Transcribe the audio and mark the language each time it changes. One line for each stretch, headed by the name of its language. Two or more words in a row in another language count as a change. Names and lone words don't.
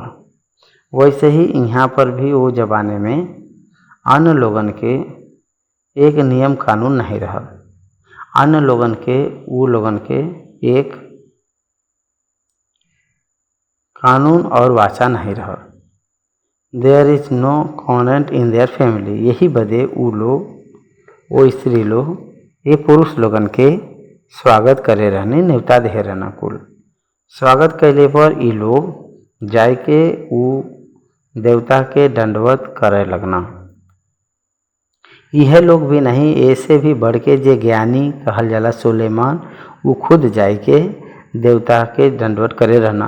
Bhojpuri: वैसे ही यहाँ पर भी वो जमाने में अन्य लोगन के एक नियम कानून नहीं रहल। अन्य लोगन के वो लोगन के एक कानून और वाचा नहीं रहल।
English: There is no covenant in their family.
Bhojpuri: यही बदे वो लोग, वो स्त्री लोग ये पुरुष लोगन के स्वागत करे रहने, न्योता दे रहना। कुल स्वागत कैले पर ये लोग जाय के उ देवता के दंडवत करे लगना। यह लोग भी नहीं, ऐसे भी बढ़ के जे ज्ञानी कहल जाला सुलेमान, वो खुद जाय के देवता के दंडवत करे रहना।